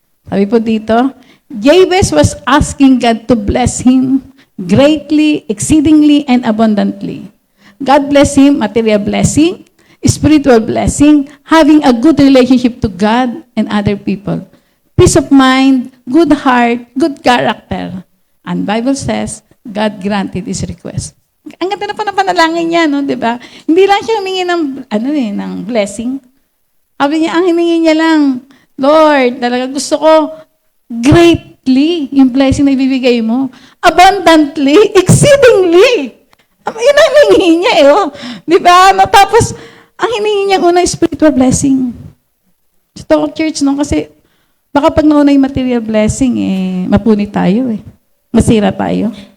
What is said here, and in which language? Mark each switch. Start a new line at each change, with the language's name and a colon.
Filipino: Sabi po dito,
English: Jabez was asking God to bless him greatly, exceedingly, and abundantly. God bless him, material blessing, spiritual blessing, having a good relationship to God and other people. Peace of mind, good heart, good character. And Bible says, God granted his request.
Filipino: Ang ganda na pa ng panalangin niya, no, di ba? Hindi lang siya humingi ng blessing. Sabi niya, ang hiningi niya lang, Lord, talaga gusto ko greatly yung blessing na ibibigay mo.
English: Abundantly, exceedingly.
Filipino: Yun ang hiningi niya, oh. Di ba? No, tapos, ang hiningi niya una,
English: spiritual blessing.
Filipino: Ito, church, no, kasi baka pag nauna yung material blessing, mapunit tayo, masira tayo.